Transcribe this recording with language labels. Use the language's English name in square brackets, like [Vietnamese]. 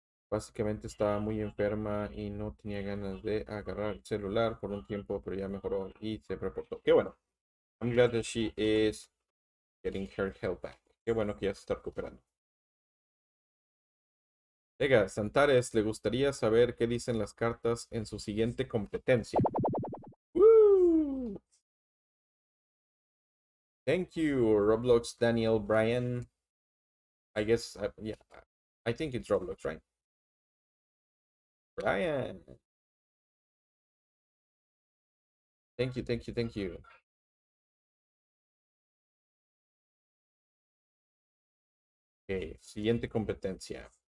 [Spanish] Básicamente estaba muy enferma y no tenía ganas de agarrar el celular por un tiempo, pero ya mejoró y se reportó. Qué bueno. [English] I'm glad that she is getting her health back. [Spanish] Qué bueno que ya se está recuperando. Venga, Santares, le gustaría saber qué dicen las cartas en su siguiente competencia. Woo! [English] Thank you, Roblox Daniel Bryan. I guess, yeah, I think it's Roblox, right? Brian. Thank you, thank you, thank you. [Spanish] Ok, siguiente competencia.